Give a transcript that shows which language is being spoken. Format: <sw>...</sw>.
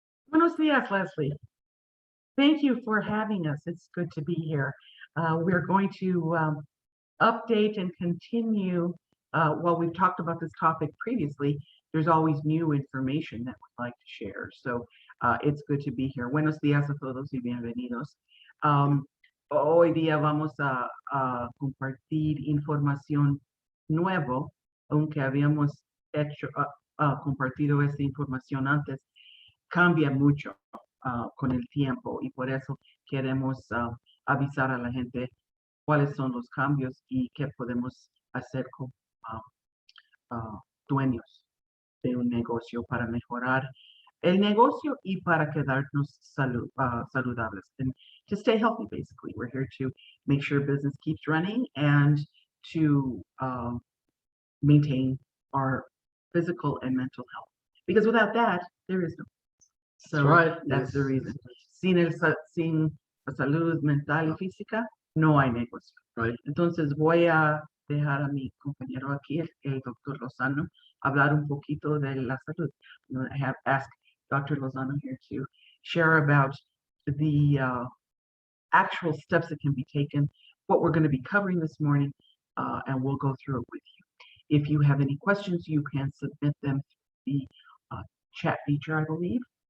<es>Buenos dias,</es> <en>Leslie. Thank you for having us. It's good to be here. We're going to update and continue. While we've talked about this topic previously, there's always new information that we'd like to share. So it's good to be here.</en> <es>Buenos dias a todos y bienvenidos. Hoy día vamos a compartir información nueva, aunque habíamos compartido esta información antes. Cambia mucho con el tiempo y por eso queremos avisar a la gente cuáles son los cambios y qué podemos hacer como dueños de un negocio para mejorar el negocio y para quedarnos saludables.</es> <en>And to stay healthy, basically. We're here to make sure business keeps running and to maintain our physical and mental health. Because without that, there is no. So that's the reason.</en> <es>Sin la salud mental y física, no hay negocio.</es> <en>Right.</en> <es>Entonces voy a dejar a mi compañero aquí, el doctor Lozano, hablar un poquito de la salud.</es> <en>I have asked Dr. Lozano here to share about the actual steps that can be taken, what we're going to be covering this morning, and we'll go through it with you. If you have any questions, you can submit them through the chat feature, I believe.</en>